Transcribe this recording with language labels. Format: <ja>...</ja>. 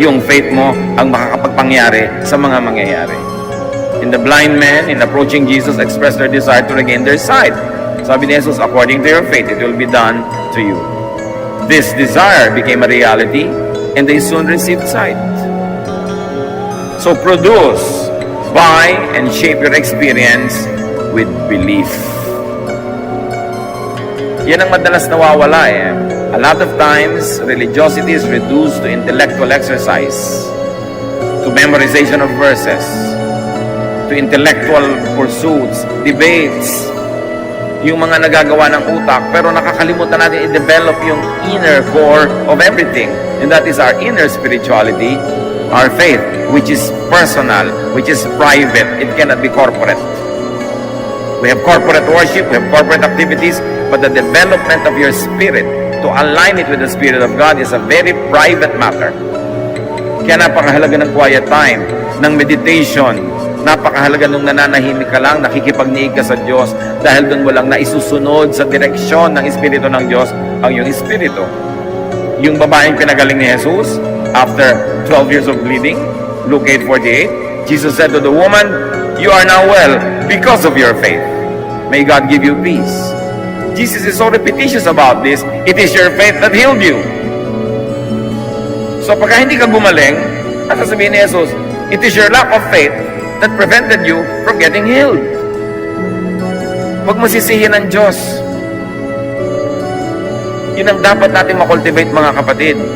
<tl>Yung faith mo ang makakapagpangyari sa mga mangyayari.</tl> <en>And the blind men, in approaching Jesus, expressed their desire to regain their sight.</en> <tl>Sabi ni Jesus,</tl> <en>according to your faith, it will be done to you. This desire became a reality, and they soon received sight. So produce, buy, and shape your experience with belief.</en> <tl>Yan ang madalas nawawala eh.</tl> <en>A lot of times, religiosity is reduced to intellectual exercise, to memorization of verses, to intellectual pursuits, debates,</en> <tl>yung mga nagagawa ng utak, pero nakakalimutan natin i-develop yung</tl> <en>inner core of everything. And that is our inner spirituality, our faith, which is personal, which is private. It cannot be corporate. We have corporate worship, we have corporate activities, but the development of your spirit, to align it with the Spirit of God, is a very private matter.</en> <tl>Kaya napakahalaga ng quiet time, ng meditation, napakahalaga nung nananahimik ka lang, nakikipagniig ka sa Diyos, dahil doon mo lang naisusunod sa direksyon ng Espiritu ng Diyos ang iyong Espiritu. Yung babaeng pinagaling ni Jesus,</tl> <en>after 12 years of bleeding, Luke 8:48, Jesus said to the woman, you are now well because of your faith. May God give you peace. Jesus is so repetitious about this. It is your faith that healed you.</en> <tl>So pagka hindi ka gumaling, ang sasabihin ni Jesus,</tl> <en>it is your lack of faith that prevented you from getting healed.</en> <tl>Huwag mo sisihin ang Diyos. Yun ang dapat natin makultivate, mga kapatid.</tl>